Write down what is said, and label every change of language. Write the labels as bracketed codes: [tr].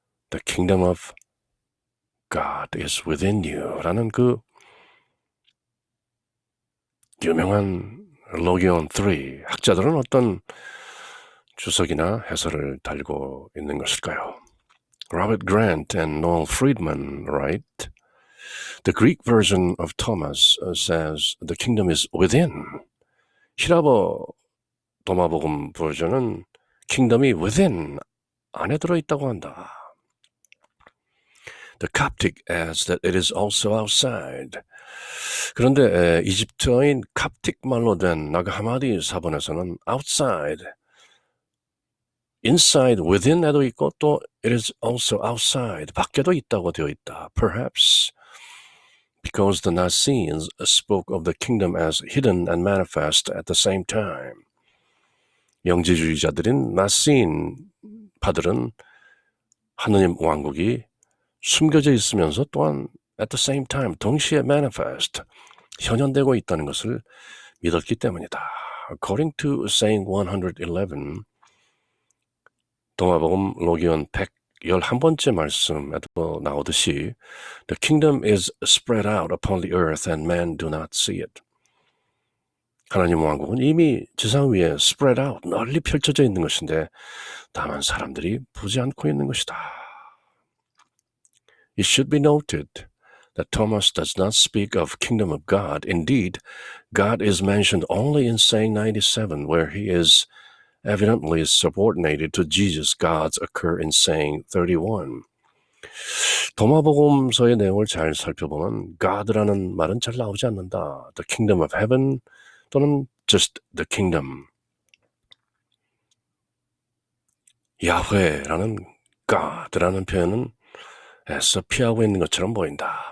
[en] The kingdom of God is within you [ko] 라는 그 유명한 로기온 3, 학자들은 어떤 주석이나 해설을 달고 있는 것일까요? [en] Robert Grant and Noel Friedman write, The Greek version of Thomas says the kingdom is within. [ko] 히라버 도마복음 버전은 kingdom이 within, 안에 들어있다고 한다. [en] The Coptic adds that it is also outside. [ko] 그런데 이집트어인 캅틱 말로 된 나그 하마디 사본에서는 outside, inside, within에도 있고 또 [en] it is also outside, [ko] 밖에도 있다고 되어 있다. [en] Perhaps because the Nazarenes spoke of the kingdom as hidden and manifest at the same time. [ko] 영지주의자들인 나시인 파들은 하느님 왕국이 숨겨져 있으면서 또한 [en] at the same time [ko] 동시에 manifest 현현되고 있다는 것을 믿었기 때문이다. [en] According to saying 111, [ko] 동화복음 로기온 111번째 말씀에도 나오듯이 [en] The kingdom is spread out upon the earth and men do not see it. [ko] 하나님 왕국은 이미 지상 위에 [en] spread out, [ko] 널리 펼쳐져 있는 것인데 다만 사람들이 보지 않고 있는 것이다. [en] It should be noted that Thomas does not speak of kingdom of God. Indeed, God is mentioned only in saying 97, where he is evidently subordinated to Jesus. Gods occur in saying 31. [ko] 도마복음서의 내용을 잘 살펴보면 God라는 말은 잘 나오지 않는다. [en] The kingdom of heaven [ko] 또는 [en] just the kingdom. [ko] 야훼라는 God라는 표현은 애써 피하고 있는 것처럼 보인다.